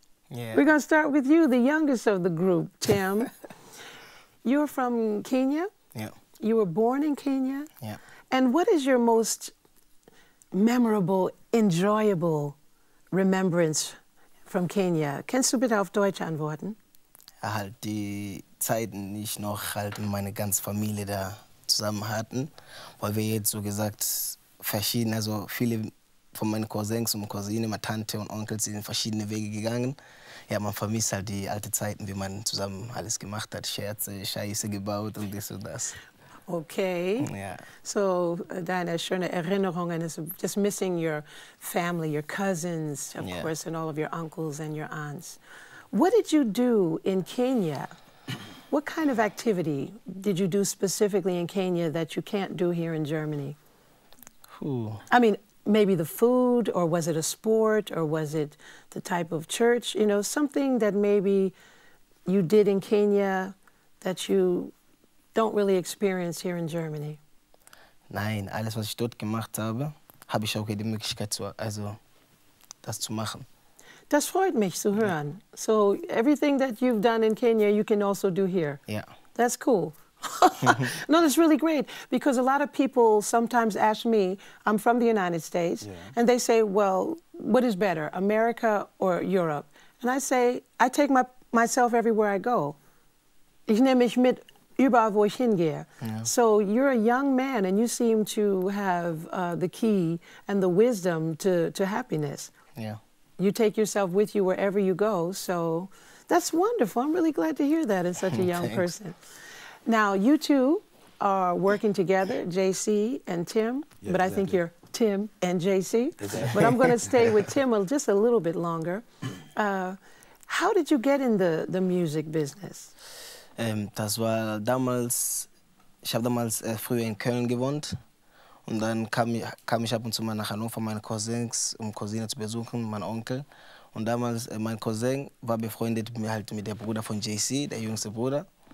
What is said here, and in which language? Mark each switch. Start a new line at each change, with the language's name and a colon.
English: Yeah. We're going to start with you, the youngest of the group, Tim. You're from Kenya? Yeah. You were born in Kenya? Yeah. And what is your most memorable, enjoyable remembrance from Kenya?
German: Kannst du bitte auf Deutsch antworten? Halt die Zeiten, die ich noch halt meine ganze Familie da zusammen hatten, weil wir jetzt so gesagt verschiedene, also viele von meinen Cousins und Cousinen, meine Tante und Onkel sind verschiedene Wege gegangen. Ja, man vermisst halt die alten Zeiten, wie man zusammen alles gemacht hat, Scherze, Scheiße gebaut und das und das.
English: Okay. Yeah. So,
German: deine schöne Erinnerungen
English: is just missing your family, your cousins, of course, and all of your uncles and your aunts. What did you do in Kenya? What kind of activity did you do specifically in Kenya that you can't do here in Germany? Ooh. I mean, maybe the food, or was it a sport, or was it the type of church? You know, something that maybe you did in Kenya that you don't really experience here in Germany.
German: Nein, alles, was ich dort gemacht habe, habe ich auch die Möglichkeit, das zu machen. Das freut mich zu hören.
English: So everything that you've done in Kenya, you can also do here. Yeah. That's cool. No, that's really great, because a lot of people sometimes ask me, I'm from the United States, and they say, well, what is better, America or Europe? And I say, I take myself everywhere I go.
German: Ich nehme mich mit überall, wo ich hingehe.
English: Yeah. So you're a young man, and you seem to have the key and the wisdom to happiness. Yeah. You take yourself with you wherever you go, so that's wonderful. I'm really glad to hear that in such a young person. Now, you two are working together, JC and Tim, but I think you're Tim and JC. But I'm going to stay with Tim just a little bit longer. How did you get in the music business?
German: Das war damals, ich habe damals früher in Köln gewohnt. Und dann kam ich ab und zu mal nach Hannover, meine Cousins, um Cousine zu besuchen, mein Onkel. Und damals, mein Cousin war befreundet mit der Bruder von JC, der jüngste Bruder.